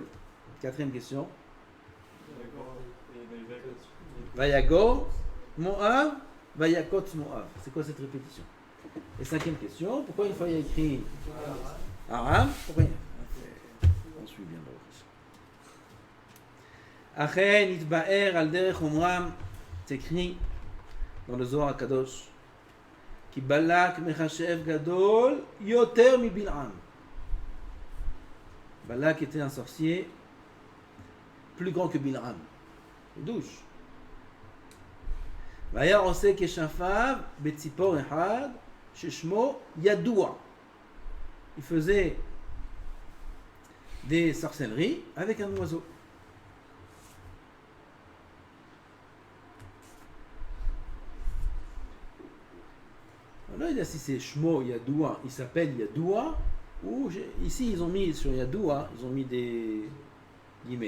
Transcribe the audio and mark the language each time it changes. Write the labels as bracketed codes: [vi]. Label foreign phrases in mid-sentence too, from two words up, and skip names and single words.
[he] Quatrième question, ויגר מואב ויקץ מואב. [fr] C'est quoi cette répétition? Et cinquième question, pourquoi une fois il y a écrit Aram? Pourquoi on suit bien dans le [he] אכן יתבאר על דרך אמרם, [fr] c'est écrit dans le [he] Zohar HaKadosh, כי בלק מכשף גדול יותר מבלעם. [fr] Balak était un sorcier plus grand que Bil'am. Douche. [he] והיה עושה כשפיו בציפור אחד ששמו ידוע. [fr] Il faisait des sorcelleries avec un oiseau. Alors il a si c'est [he] שמו ידוע, [fr] il s'appelle Yadoua, ou ici ils ont mis sur Yadoua, ils ont mis des guillemets.